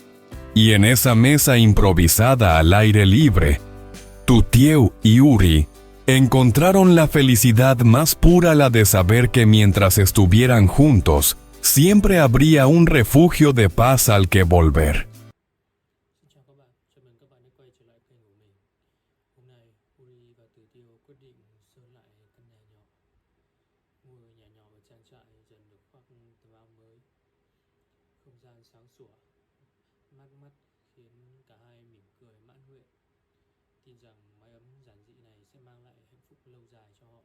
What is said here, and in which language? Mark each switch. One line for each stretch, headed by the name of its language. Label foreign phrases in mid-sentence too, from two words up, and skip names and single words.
Spanish: Y en esa mesa improvisada al aire libre, Tu Tieu y Uri encontraron la felicidad más pura, la de saber que mientras estuvieran juntos, siempre habría un refugio de paz al que volver.
Vietnamese: Xin chào các bạn, chào mừng các bạn đã quay trở lại kênh của mình. Hôm nay, Uri và Tử Tiêu quyết định sơn lại căn nhà nhỏ. Ngôi nhà nhỏ ở trang trại dần được khoác tấm áo mới. Không gian sáng sủa, mát mắt khiến cả hai mỉm cười mãn nguyện, tin rằng mái ấm giản dị này sẽ mang lại hạnh phúc lâu dài cho họ.